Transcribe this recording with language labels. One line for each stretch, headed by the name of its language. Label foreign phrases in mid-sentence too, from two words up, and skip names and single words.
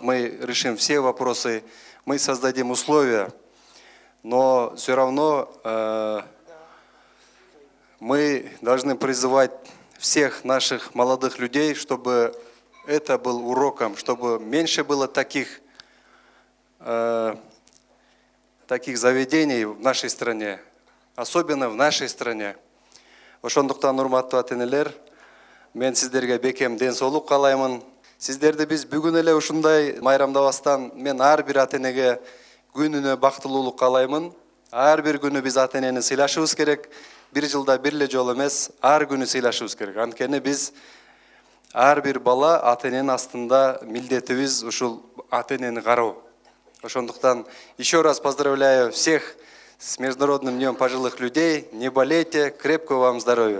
Russian: Мы решим все вопросы, мы создадим условия, но все равно мы должны призывать всех наших молодых людей, чтобы это был уроком, чтобы меньше было таких заведений в нашей стране, особенно в нашей стране.
Kyrgyz: Ошондуктан урматтуу ата энелер, мен сиздерге бекем ден соолук каалаймын. Сиздерди биз бүгүн эле ушундай майрамдабастан мен ар бир ата энеге күнүнө бактылуулук каалаймын. Ар бир күнү биз ата энени сыйлашыбыз керек. Бир жылда бир эле жолу эмес, ар күнү сыйлашыбыз керек. Анткени биз ар бир бала ата эненин астында милдетибиз ушул ата энени кароо.
Russian: Ошондуктан еще раз поздравляю всех с Международным днем пожилых людей. Не болейте, крепкого вам здоровья.